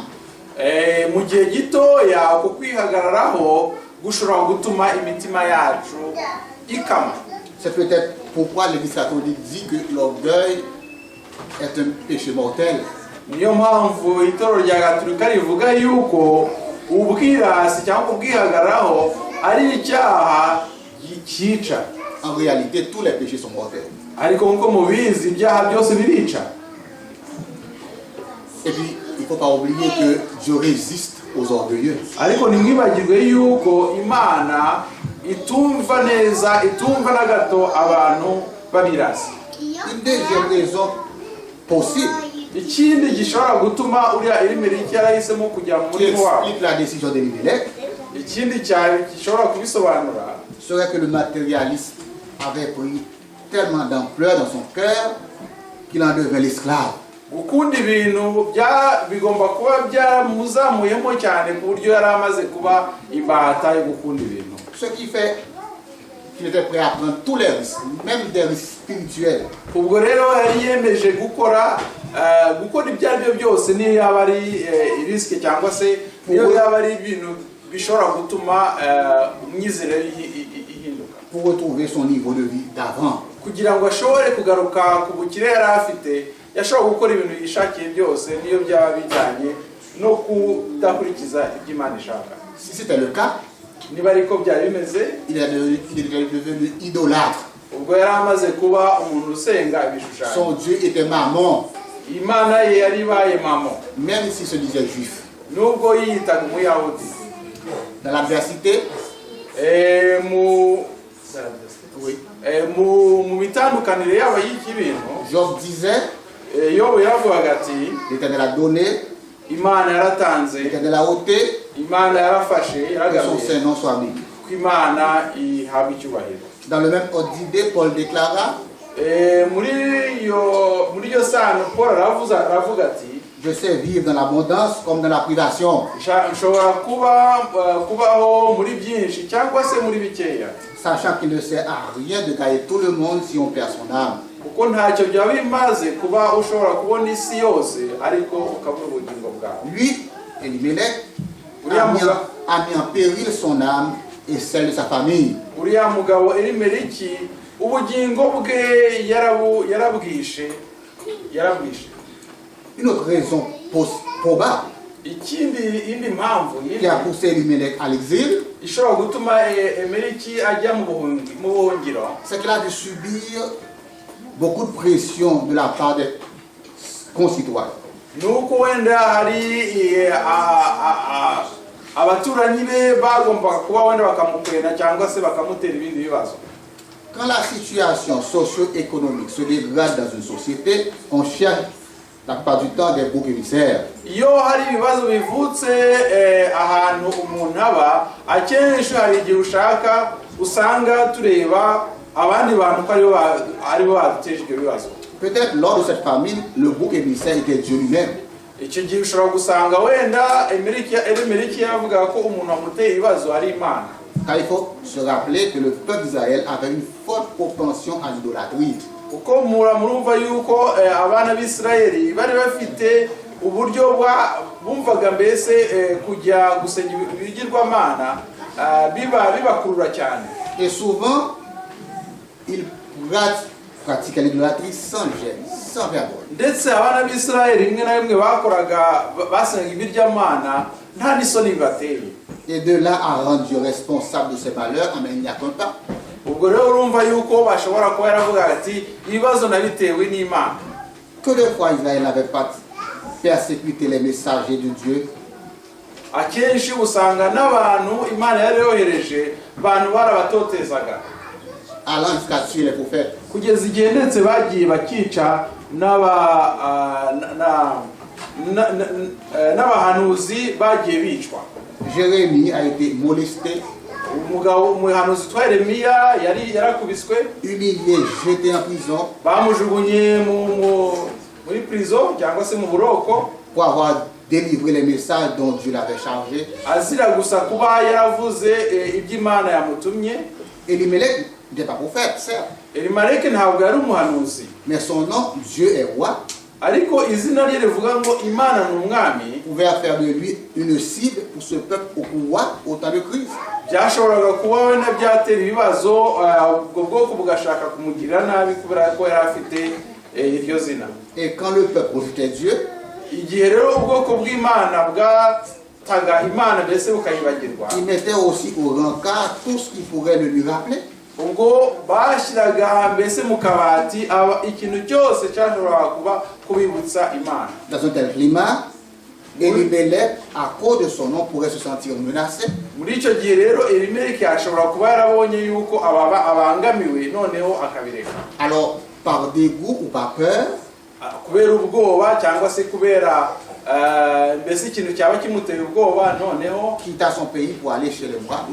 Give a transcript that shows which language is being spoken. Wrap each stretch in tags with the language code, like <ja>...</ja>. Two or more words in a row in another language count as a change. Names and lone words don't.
<rw>Mu gihe gitoya uko kwihagararaho gushobora gutuma imitima yacu ikama.</rw> <fr>C'est peut-être pourquoi l'Église catholique dit que l'orgueil est un péché mortel.</fr> <rw>Niyo mpamvu itorero rya Gatolika rivuga yuko ubwirasi cyangwa ubwihagararaho ari icyaha cyica.</rw> <fr>En réalité, tous les péchés sont mortels.</fr> <rw>Ariko nkuko mubizi ibyaha byose birica.</rw> <fr>Et puis, il ne faut pas oublier que Dieu résiste aux orgueilleux.</fr> <rw>Ariko nimwibagirwe yuko Imana itumva neza, itumva na gato abantu babirasi.</rw> <fr>Une deuxième raison possible</fr> <rw>Ikindi gishobora gutuma uriya Elimeleki yarahisemo kujya mu</rw> <fr>qui</fr> <rw>murimo wawe,</rw> <fr>explique la décision d'Elimelech</fr> <rw>ikindi cyane gishobora kubisobanura</rw> <fr>serait que le matérialisme avait pris tellement d'ampleur dans son cœur qu'il en devint l'esclave.</fr> <rw>gukunda ibintu bigomba kuba byaramuzamuyemo cyane ku buryo yari amaze kuba imbata yo gukunda ibintu.</rw> <fr>Ce qui fait qu'il était prêt à prendre tous les risques, même des risques spirituels,</fr> <rw>Ubwo rero yari yemeje gukora ibyo ari byo byose, niyo yaba ari risike cyangwa se niyo yaba ari ibintu bishobora gutuma imyizerere ihinduka,</rw> <fr>pour retrouver son niveau de vie d'avant.</fr> <rw>kugira ngo ashobore kugaruka ku bukire yari afite. Yashobora gukora ibintu yishakiye byose niyo byaba bijyanye no kudakurikiza ibyo Imana ishaka.</rw> <fr>Si c'était le cas,</fr> <rw>Niba ariko byari bimeze,</rw> <fr>il est devenu idolâtre.</fr> <rw>ubwo yari amaze kuba umuntu usenga ibishushanyo.</rw> <fr>Son Dieu était Mammon,</fr> <rw>Imana ye yari ibaye Mamo,</rw> <fr>même s'il se disait juif.</fr> <rw>nubwo yiyitaga umuyahudi.</rw> <fr>Dans l'adversité,</fr> <rw>Mu bitandukanire yaba y'iki bintu,</rw> <fr>Job disait,</fr> <rw>Yobu yaravugaga ati</rw> <fr>l'Éternel a donné,</fr> <rw>Imana yaratanze,</rw> <fr>l'Éternel a ôté,</fr> <rw>Imana yarafashe,</rw> <fr>que son</fr> <rw>yaragabiye,</rw> <fr>Saint nom soit béni.</fr> <rw>ko Imana ihabwa icyubahiro.</rw> <fr>Dans le même ordre d'idée, Paul déclara,</fr> <rw>Muri iyo sano Paul aravuga ati</rw> <fr>je sais vivre dans l'abondance comme dans la privation,</fr> <rw>nshobora kubaho muri byinshi cyangwa se muri bikeya,</rw> <fr>sachant qu'il ne sert à rien de gagner tout le monde si on perd son âme.</fr> <rw>kuko ntacyo byaba bimaze kuba ushobora kubona isi yose ariko ukabura ubugingo bwawe.</rw> <fr>Lui, Elimelech,</fr> <rw>Uriya</rw> <fr>a mis en péril son âme et celle de sa famille.</fr> <rw>Uriya mugabo Elimeleki ubugingo bwe yarabwishe.</rw> <fr>Une autre raison probable</fr> <rw>Indi mpamvu</rw> <fr>qui a poussé Elimelech à l'exil,</fr> <rw>ishobora gutuma Elimeleki ajya mu buhungiro,</rw> <fr>c'est qu'il a dû subir beaucoup de pression de la part des concitoyens.</fr> <rw>nuko wenda hari abaturanyi be bagombaga kuba wenda bakamukwena cyangwa se bakamutera ibindi bibazo.</rw> <fr>Quand la situation socio-économique se dégrade dans une société, on cherche la plupart du temps des boucs émissaires.</fr> <rw>Iyo hari ibibazo bivutse ahantu umuntu aba, akenshi hari igihe ushaka usanga tureba abandi bantu ko aribo baduteje ibyo bibazo.</rw> <fr>Peut-être lors de cette famine, le bouc émissaire était Dieu lui-même.</fr> <rw>Icyo gihe ushobora gusanga wenda Elimeleki yavuga ko umuntu wamuteye ibibazo ari Imana.</rw> <fr>Car il faut se rappeler que le peuple d'Israël avait une forte propension à l'idolâtrie.</fr> <rw>Kuko murumva yuko abana b'Isirayeli bari bafite uburyo bumvaga mbese kujya gusenya ibigirwamana bibakurura cyane.</rw> <fr>Et souvent, ils pratiquaient l'idolâtrie sans gêne, sans vergogne.</fr> <rw>Ndetse abana b'Israeli rimwe na rimwe basenga ibirwamana nta n'isoni bibateye.</rw> <fr>Et de là à rendre Dieu responsable de ses malheurs, mais il n'y a qu'un pas.</fr> <rw>Ubwo rero urumva yuko bashobora kuba yaravuga ati ibibazo nabitewe n'Imana.</rw> <fr>Que de fois Israël n'avait pas persécuté les messagers de Dieu.</fr> <rw>Akenshi usanga n'abantu Imana yari yohereje abantu barabatotezaga</rw> <fr>Allant jusqu'à tuer les prophètes.</fr> <rw>kugeza igihe ndetse bagiye bakica n'abahanuzi bagiye bicwa.</rw> <fr>Jérémie a été molesté,</fr> <rw>umuhanuzi witwa Yeremiya yarakubiswe,</rw> <fr>humilié, jeté en prison</fr> <rw>bamujugunye muri prison cyangwa se mu buroko</rw> <fr>pour avoir délivré les messages dont Dieu l'avait chargé.</fr> <rw>azira gusa kuba yaravuze iby'Imana yamutumye.</rw> <fr>Elimelech n'était pas prophète, certes,</fr> <rw>Elimeleki ntabwo yari umuhanuzi,</rw> <fr>mais son nom, Dieu est roi,</fr> <rw>ariko izina rye rivuga ngo Imana ni umwami.</rw> <fr>pouvait faire de lui une cible pour ce peuple au pouvoir au temps de crise.</fr> <rw>Byashoboraga kuba we na byatera ibibazo ubwo bwoko bugashaka kumugirira nabi kubera ko yari afite iryo zina.</rw> <fr>Et quand le peuple rejetait Dieu,</fr> <rw>Igihe rero ubwoko bw'Imana bwataga Imana mbese bukayibagirwa,</rw> <fr>il mettait aussi au rencard tout ce qui pourrait le lui rappeler.</fr> <rw>ubwo bashyiraga mbese mu kabati ikintu cyose cyashoboraga kubibutsa Imana.</rw> <fr>Dans un tel climat, Elimelech, à cause de son nom, pourrait se sentir menacé.</fr> <rw>Muri icyo gihe rero Elimeleki ashobora kuba yarabonye yuko abangamiwe noneho akabireka.</rw> <fr>Alors, par dégoût ou par peur,</fr> <rw>Kubera ubwoba cyangwa se kubera mbese ikintu cyaba kimuteye ubwoba, noneho</rw> <fr>quitta son pays pour aller chez les Moab,</fr>